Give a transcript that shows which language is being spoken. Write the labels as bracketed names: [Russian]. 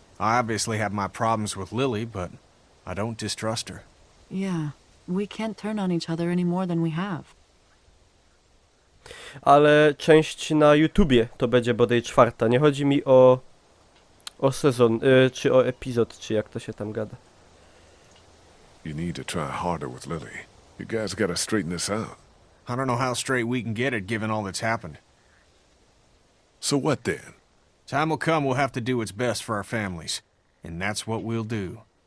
[English] I obviously have my problems with Lily, but I don't distrust her. Yeah, we can't turn on each other any more than we have. [Polish] Ale część na YouTubie to będzie bodaj 4. Nie chodzi mi o sezon, czy o epizod, czy jak to się tam gada. [English] You need to try harder with Lily. You guys gotta straighten this out. I don't know how straight we can get it given all that's happened. So what then? Time will come we'll have to do what's best for our families, and that's what we'll do.